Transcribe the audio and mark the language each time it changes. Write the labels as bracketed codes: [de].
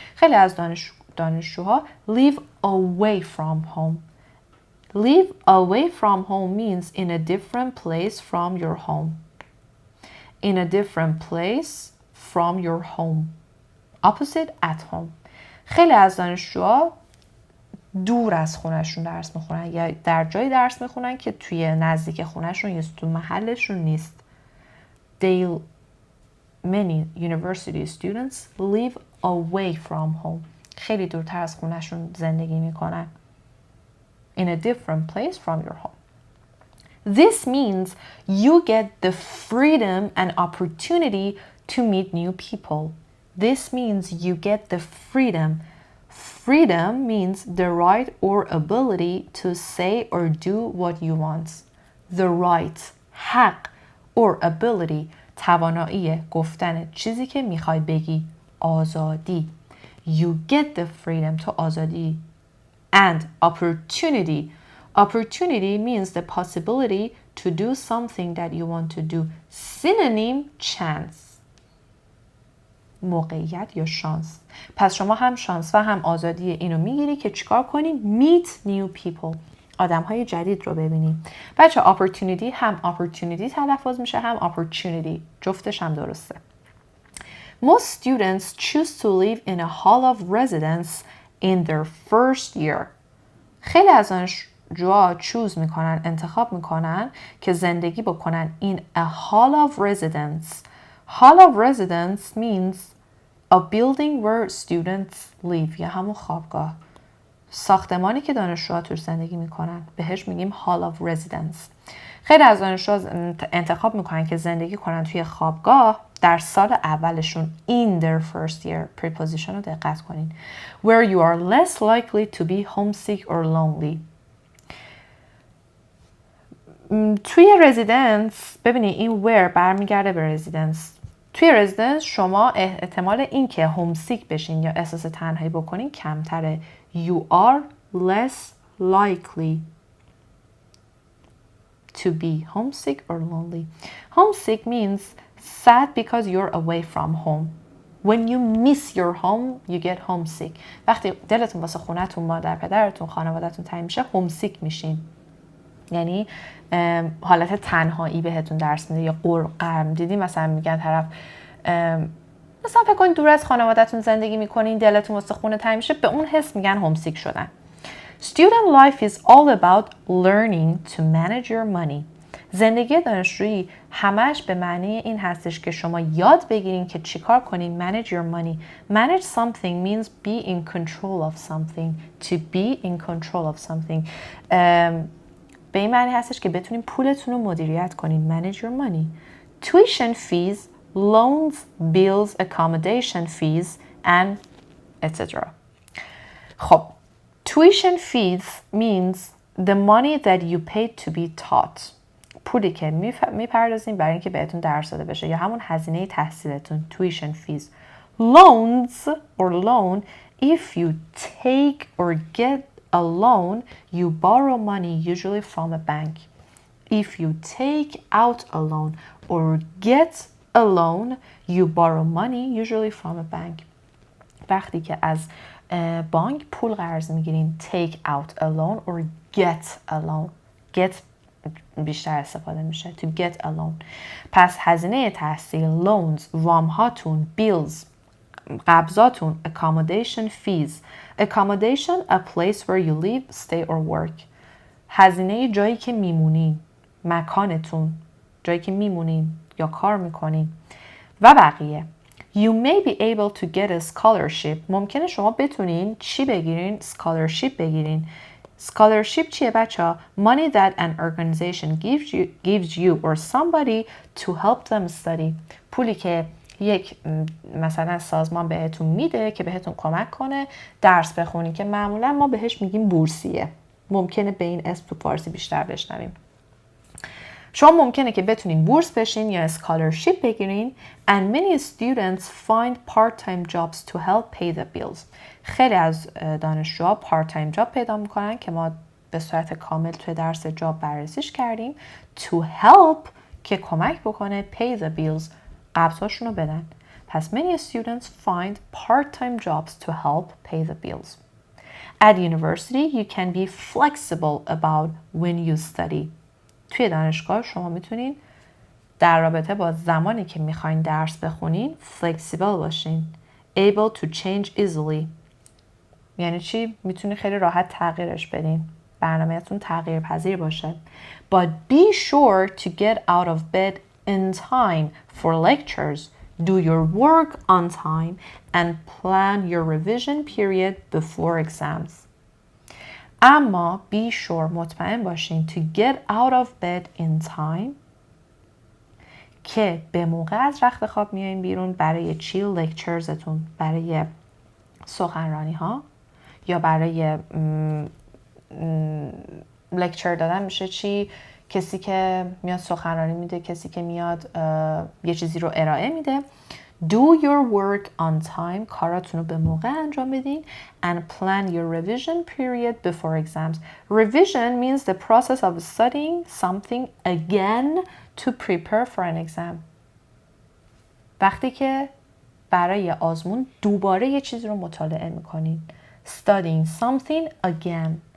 [fa] خیلی از دانشجوها [en] live away from home. Live away from home means in a different place from your home. In a different place from your home. Opposite at home. [fa] خیلی از دانشجوها دور از خونهشون درس میخونن یا در جایی درس میخونن که توی نزدیک خونهشون یا تو محلشون نیست. [en] Many university students live away from home. [fa] خیلی دورتر از خونهشون زندگی میکنن. [en] In a different place from your home. This means you get the freedom and opportunity to meet new people. This means you get the freedom. Freedom means the right or ability to say or do what you want. The right, [fa] حق [en] or ability، [fa] توانایی گفتن چیزی که میخوای بگی، آزادی. [en] You get the freedom، [fa] تو آزادی. [en] And opportunity. Opportunity means the possibility to do something that you want to do. Synonym chance. [fa] موقعیت یا شانس. پس شما هم شانس و هم آزادی اینو میگیری که چیکار کنی؟ [en] Meet new people. [fa] آدم‌های جدید رو ببینیم. بچه opportunity هم opportunity تلفظ میشه هم opportunity. جفتش هم درسته. [en] Most students choose to live in a hall of residence in their first year. [fa] خیلی از دانشجوها انتخاب میکنن که زندگی بکنن [en] in a hall of residence. Hall of residence means a building where students live، [fa] یا همون خوابگاه. ساختمانی که دانشجوها توش زندگی میکنن بهش میگیم hall of residence. خیلی از دانشجوها انتخاب میکنن که زندگی کنن توی خوابگاه در سال اولشون. [en] In their first year. preposition [fa] رو دقت کنین. [en] Where you are less likely to be homesick or lonely. [fa] توی residence ببینید این where برمیگرده به residence. توی رزیدنس شما احتمال این که هومسیک بشین یا احساس تنهایی بکنین کمتره. [en] You are less likely to be homesick or lonely. Homesick means sad because you're away from home. When you miss your home, you get homesick. [fa] وقتی دلتون واسه خونتون، مادر پدرتون، خانواده‌تون تنگ میشه، homesick میشین. یعنی حالت تنهایی بهتون درس میده یا غم. دیدی مثلا میگن طرف مثلا فکر کنید دور از خانواده‌تون زندگی میکنین، دلتون واسه خونه تنگ میشه، به اون حس میگن homesick شدن. [en] Student life is all about learning to manage your money. [fa] زندگی دانشجویی همش به معنی این هستش که شما یاد بگیرین که چیکار کنین. [en] Manage your money. Manage something means be in control of something. To be in control of something. [fa] به این معنی هستش که بتونین پولتون رو مدیریت کنین. [en] Manage your money. Tuition fees, loans, bills, accommodation fees, and etc. خب Tuition fees means the money that you paid to be taught. [fa] پولی که میپردازین برای اینکه بهتون درس داده بشه یا همون هزینه تحصیلتون. [en] Tuition fees. Loans or loan, if you take or get a loan, you borrow money usually from a bank. If you take out a loan or get a loan, you borrow money usually from a bank. [fa] وقتی که از بانک پول قرض میگیرین [en] take out a loan or get a loan. get [fa] بیشتر استفاده میشه [en] to get a loan. [fa] پس هزینه تحصیل، loans، وام هاتون، bills، قبضاتون، accommodation fees. [en] Accommodation, a place where you live, stay or work. [fa] هزینه جایی که میمونین، مکانتون، جایی که میمونین یا کار میکنین و بقیه. [en] You may be able to get a scholarship. [fa] ممکنه شما بتونین چی بگیرین؟ scholarship بگیرین. [en] Scholarship [fa] چیه بچه؟ [en] Money that an organization gives you or somebody to help them study. [fa] پولی که یک مثلا سازمان بهتون میده که بهتون کمک کنه درس بخونی، که معمولا ما بهش میگیم بورسیه. ممکنه به این اسم تو فارسی بیشتر بشنویم. شما ممکنه که بتونین بورس بشین یا اسکالرشیپ بگیرین. [en] And many students find part-time jobs to help pay the bills. [fa] خیلی از دانشجوها part-time job پیدا میکنن که ما به صورت کامل توی درس جاب بررسیش کردیم. [en] To help [fa] که کمک بکنه [en] pay the bills، [fa] قبضاشون رو بدن. پس [en] many students find part-time jobs to help pay the bills. At university, you can be flexible about when you study. [fa] توی دانشگاه شما میتونین در رابطه با زمانی که میخواین درس بخونین flexible باشین. [en] Able to change easily. [fa] یعنی چی؟ میتونین خیلی راحت تغییرش بدین. برنامه‌تون تغییر پذیر باشه. [en] But be sure to get out of bed in time for lectures. Do your work on time and plan your revision period before exams. [fa] اما [en] be sure [fa] مطمئن باشین [en] to get out of bed in time [fa] که به موقع از رخت خواب میایین بیرون. برای چی؟ لکچرزتون، برای سخنرانی ها یا برای لکچر دادن میشه چی؟ کسی که میاد سخنرانی میده، کسی که میاد یه چیزی رو ارائه میده. [en] Do your work on time. [fa] کاراتون رو به موقع انجام بدین. [en] And plan your revision period before exams. Revision means the process of studying something again to prepare for an exam. [fa] وقتی که برای آزمون دوباره یه چیز رو مطالعه میکنین. [en] Studying something again.